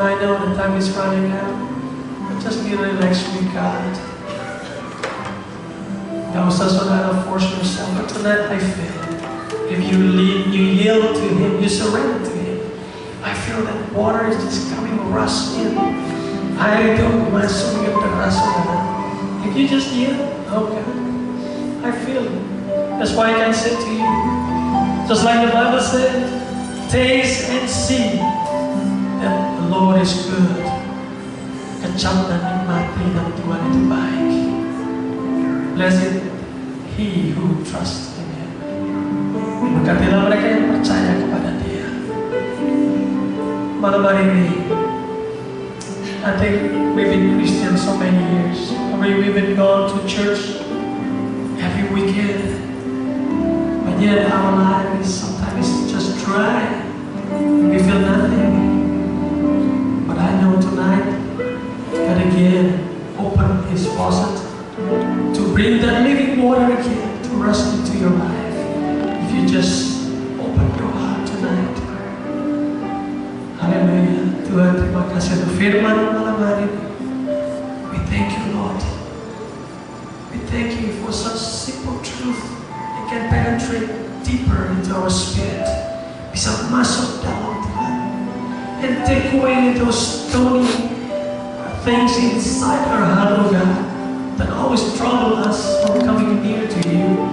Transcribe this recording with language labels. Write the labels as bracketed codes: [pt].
[en] I know the time is running out. But just be relaxed with God. [id] Gak usah saudara [en] force yourself. But tonight I feel, if you yield to Him, you surrender to Him. I feel that water is just coming rush in. [id] Air itu masuk yang deras, saudara. [en] If you just yield, okay. I feel it. That's why I can say to you, just like the Bible said, taste and see that the Lord is good. [id] Kecap dan nikmati dan Tuhan itu baik. [en] Blessed he who trusts in Him. [id] Berkatilah mereka yang percaya kepada Dia. Malam hari ini, [en] I think we've been Christians so many years. We've been gone to church every weekend. But yet our life is sometimes just dry. We feel nothing. But I know tonight, God again open His faucet to bring that living water again to rush into your life. If you just open your heart tonight. Haleluya. [id] Tuhan, terima kasih untuk firman malam hari ini. [en] We thank you, Lord. We thank you for such simple truth that can penetrate deeper into into our spirit. [id] Bisa masuk dalam Tuhan. [en] And take away those stony things inside our heart, oh God, that always trouble us from coming near to you.